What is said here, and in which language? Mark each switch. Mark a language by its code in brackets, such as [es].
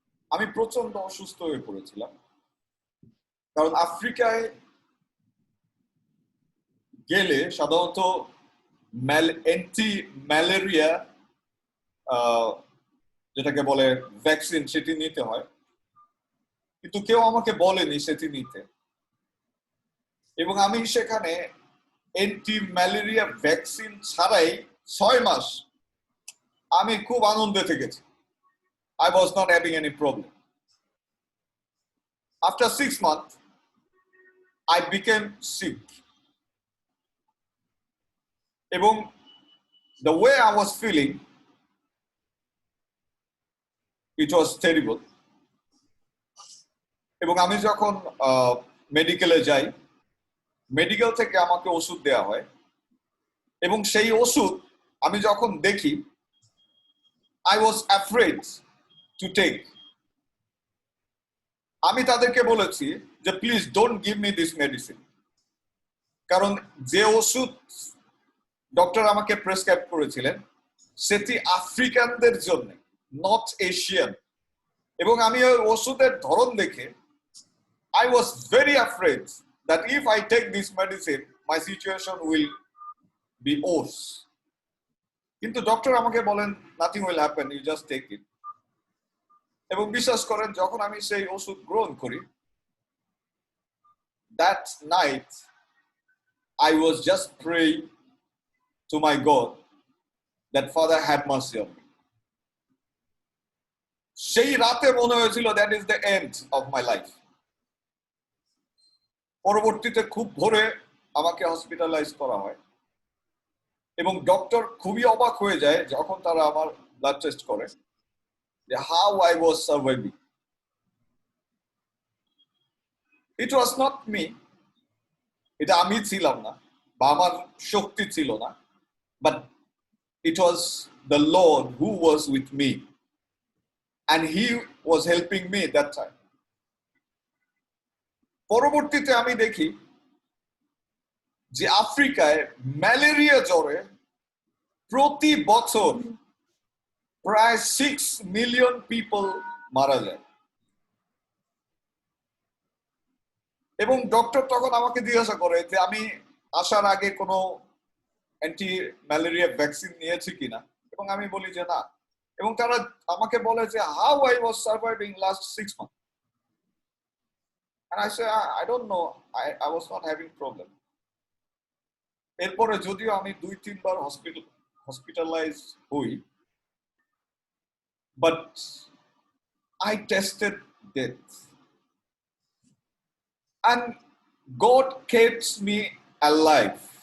[bn] আমি প্রচন্ড অসুস্থ হয়ে পড়েছিলাম, কারণ আফ্রিকায় গেলে সাধারণত অ্যান্টি ম্যালেরিয়া যেটাকে বলে ভ্যাকসিন, সেটি নিতে হয়, কিন্তু কেউ আমাকে বলেনি সেটি নিতে। এবং আমি সেখানে অ্যান্টি ম্যালেরিয়া ভ্যাকসিন ছাড়াই 6 মাস আমি খুব আনন্দে থেকেছি। [en] I was not having any problem. After 6 months, I became sick. এবং the way I was feeling, it was terrible. [bn] এবং আমি যখন মেডিকেলে যাই, মেডিকেল থেকে আমাকে ওষুধ দেওয়া হয়, এবং সেই ওষুধ আমি যখন দেখি, [en] I was afraid to take. [bn] আমি তাদেরকে বলেছি যে [en] please don't give me this medicine, [bn] কারণ যে ওষুধ ডক্টর আমাকে প্রেসক্রাইব করেছিলেন সেটি আফ্রিকানদের জন্য, [en] Not Asian. [bn] এবং আমি ওই ওষুধের ধরন দেখে [en] I was very afraid that if I take this medicine, my situation will be worse. [bn] কিন্তু ডক্টর আমাকে বলেন [en] nothing will happen, you just take it. [bn] এবং বিশ্বাস করেন, যখন আমি সেই ওষুধ গ্রহণ করি, [en] that night I was just praying to my God that Father have mercy on me. [bn] সেই রাতে মনে হয়েছিল [en] that is the end of my life. [bn] পরবর্তীতে খুব ভোরে আমাকে হসপিটালাইজ করা হয়, এবং ডক্টর খুবই অবাক হয়ে যায় যখন তারা আমার ব্লাড টেস্ট করে যে [en] how I was surviving. It was not me, [bn] এটা আমি ছিলাম না বা আমার শক্তি ছিল না, [en] but it was the Lord who was with me and he was helping me that time. [bn] পরবর্তীতে আমি দেখি যে আফ্রিকায় ম্যালেরিয়া জ্বরে প্রতি বছর প্রায় 6 মিলিয়ন পিপল মারা যায়। এবং ডক্টর তখন আমাকে জিজ্ঞাসা করে যে আমি আসার আগে কোনো অ্যান্টি ম্যালেরিয়া ভ্যাকসিন নিয়েছি কিনা, এবং আমি বলি যে না। এবং তারা আমাকে বলে যে [en] How I was surviving last 6 months, and I say I don't know, I was not having problem. [bn] এরপরে যদিও আমি 2-3 বার হসপিটালাইজ হই, [en] but I tested death and God keeps me alive.